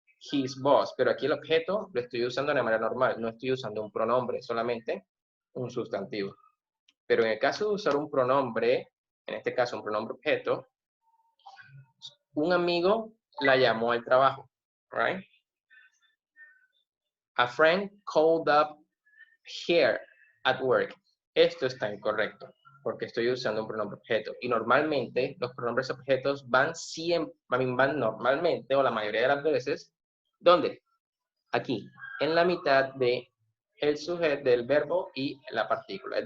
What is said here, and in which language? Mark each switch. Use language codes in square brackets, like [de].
[es] his boss, pero aquí el objeto lo estoy usando de manera normal, no estoy usando un pronombre, solamente un sustantivo. Pero en el caso de usar un pronombre, en este caso un pronombre objeto, un amigo la llamó al trabajo, right? [en] A friend called up here at work. [es] Esto está incorrecto, porque estoy usando un pronombre objeto. Y normalmente los pronombres objetos van siempre, van normalmente, o la mayoría de las veces, ¿dónde? Aquí, en la mitad de el sujeto del verbo y la partícula.